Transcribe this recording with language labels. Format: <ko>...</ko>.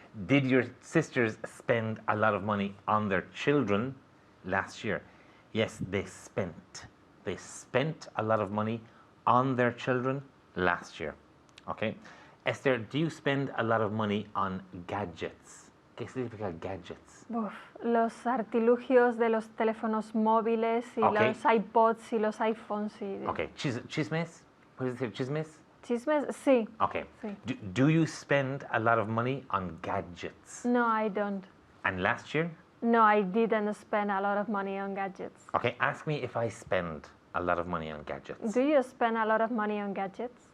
<en>Did your sisters spend a lot of money on their children last year? Yes, they spent. They spent a lot of money on their children last year. Okay. Esther, do you spend a lot of money on gadgets?</en> <es>¿Qué significa gadgets? Uf, los artilugios de los teléfonos móviles y los iPods y los iPhones. Y... Okay. Chismes? ¿Puedes decir chismes? Chismes, sí.</es> <en>Okay.</en> <es>Sí.</es> <en>Do you spend a lot of money on gadgets? No, I don't. And last year? No, I didn't spend a lot of money on gadgets. Okay, ask me if I spend a lot of money on gadgets. Do you spend a lot of money on gadgets?</en>